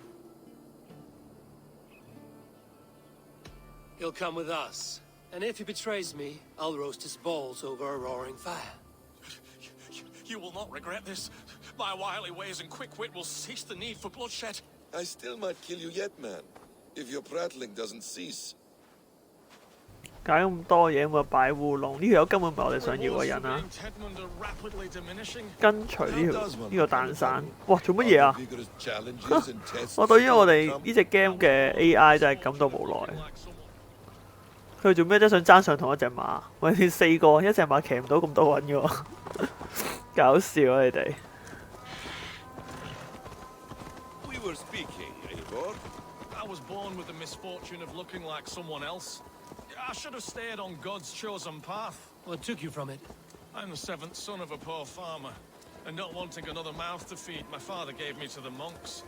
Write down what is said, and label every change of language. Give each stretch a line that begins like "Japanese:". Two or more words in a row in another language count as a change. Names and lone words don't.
English: He'll come with us. And if he betrays me, I'll roast his balls over a roaring fire. You will not regret this. My wily ways and quick wit will cease the need for bloodshed. I still might kill you yet, man. If your prattling doesn't cease.
Cantonese: 搞咁多嘢咁啊擺烏龍，呢條友根本唔係我哋想要嘅人啊！跟隨呢個蛋散，哇做乜嘢啊？我對於我哋呢隻 game 嘅 AI 真係感到無奈。佢做咩啫？想爭上同一隻馬？喂，你4個，一隻馬騎唔到咁多人嘅喎，搞笑啊你哋！
English: We were speaking, Eivor. I was born with the misfortune of looking like someone else. I should have stayed on God's chosen path. What took you from it? I'm the 7th son of a poor farmer, and not wanting another mouth to feed, my father gave me to the monks.